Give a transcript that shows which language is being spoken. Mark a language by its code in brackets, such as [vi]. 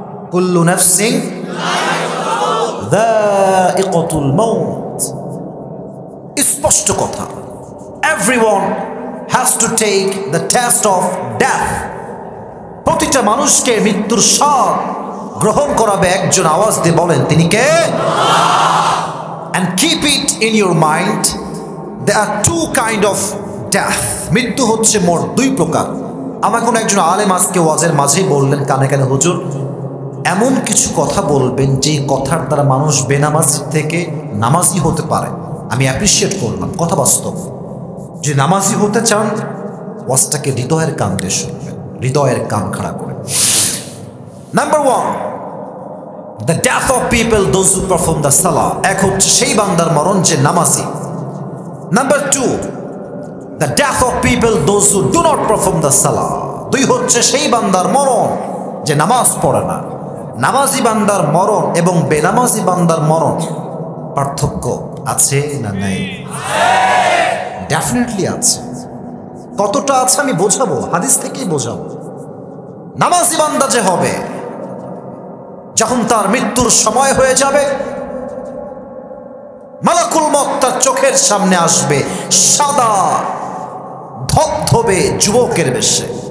[ar] কুল্লু নাফসিন যায়িকাতুল মাউত। [bn] স্পষ্ট কথা, [en] Everyone has to take the taste of death. [bn] প্রতিটা মানুষকে মৃত্যুর স্বাদ গ্রহণ করাবে একজন। আওয়াজ দিয়ে বলেন তিনি কে? [en] And keep it in your mind, there are 2 kind of death. [bn] মৃত্যু হচ্ছে মোট 2 প্রকার। আমার কোন একজন আলেম আজকে ওয়াজের মাঝেই বললেন কানে কানে, হুজুর এমন কিছু কথা বলবেন যে কথার দ্বারা মানুষ বেনামাজি থেকে নামাজি হতে পারে। আমি অ্যাপ্রিসিয়েট করলাম, কথা বাস্তব। যে নামাজি হতে চান ওয়াজটাকে হৃদয়ের কান দিয়ে শুনবেন, হৃদয়ের কান খাড়া করে। [en] Number 1, the death of people those who perform the salah. [bn] এক হচ্ছে সেই বান্দার মরণ যে নামাজি। [en] Number 2, the death of people those who do not perform the salah. [bn] 2 হচ্ছে সেই বান্দার মরণ যে নামাজ পড়ে না। নামাজি বান্দার মরণ এবং বেনামাজি বান্দার মরণ পার্থক্য আছে না নাই? ডেফিনেটলি আছে। কতটা আছে আমি বোঝাবো, হাদিস থেকেই বোঝাবো। নামাজি বান্দা যে হবে, যখন তার মৃত্যুর সময় হয়ে যাবে, মালাকুল মউত তার চোখের সামনে আসবে সাদা ধবধবে যুবকের বেশে।